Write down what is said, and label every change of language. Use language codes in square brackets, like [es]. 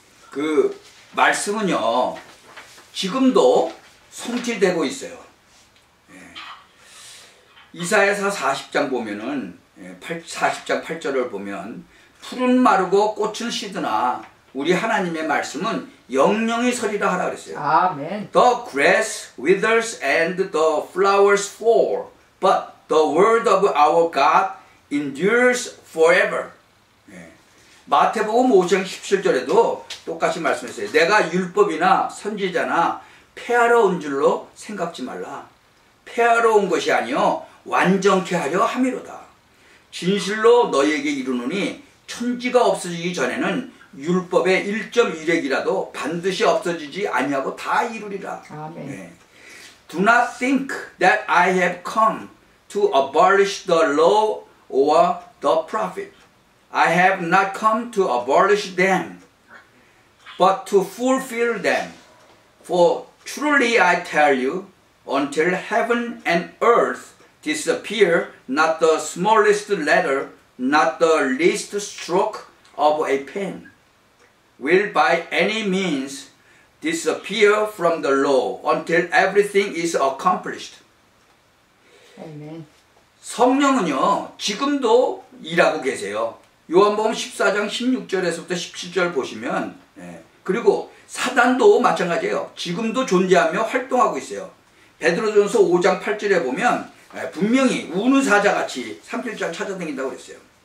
[ko] 그 말씀은요 지금도 성취되고 있어요. 이사야서 40장 보면은 40장 8절을 보면 풀은 마르고 꽃은 시드나 우리 하나님의 말씀은 영영이 서리라 하라 그랬어요. 아멘. [en] The grass withers and the flowers fall, but the word of our God endures forever. [ko] 마태복음 5장 17절에도 똑같이 말씀했어요. 내가 율법이나 선지자나 폐하러운 줄로 생각지 말라. 폐하러운 것이 아니요 완전케 하려 함이로다. 진실로 너희에게 이르노니 천지가 없어지기 전에는 율법의 1.1핵이라도 반드시 없어지지 아니하고 다 이루리라. 아멘. [en] Do not think that I have come to abolish the law or the prophet. I have not come to abolish them, but to fulfill them. For truly I tell you, until heaven and earth disappear, not the smallest letter, not the least stroke of a pen will by any means disappear from the law until everything is accomplished. [ko] 아멘. 성령은요 지금도 일하고 계세요. 요한복음 14장 16절에서부터 17절 보시면 그리고 사단도 마찬가지예요. 지금도 존재하며 활동하고 있어요. 베드로전서 5장 8절에 보면 분명히 우는 사자같이 삼킬자를 찾아다닌다고 그랬어요.